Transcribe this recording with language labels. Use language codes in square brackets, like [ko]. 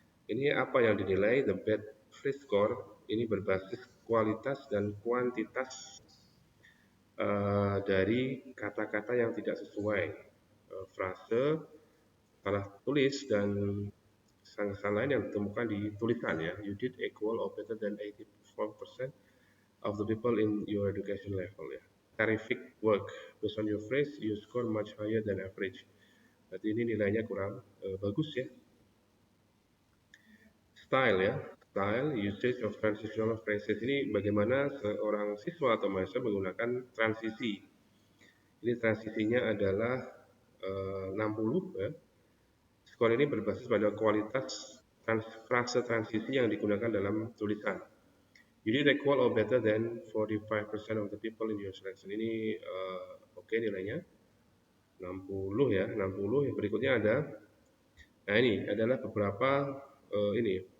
[id] Ini apa yang dinilai the bad phrase score ini berbasis kualitas dan kuantitas dari kata-kata yang tidak sesuai, frase, salah tulis dan kesalahan lain yang ditemukan di tulisan ya. [en] You did equal or better than 84% of the people in your education level ya. Terrific work. Based on your phrase, you score much higher than average. [id] Berarti ini nilainya kurang bagus ya. Style ya. Style, [en] usage of transitional phrases. [id] Ini bagaimana seorang siswa atau mahasiswa menggunakan transisi. Ini transisinya adalah 60 ya. Skor ini berbasis pada kualitas frase transisi yang digunakan dalam tulisan. [en] You did equal or better than 45% of the people in your selection. [id] Ini oke nilainya 60 ya, 60. Berikutnya ada, nah ini adalah beberapa ini.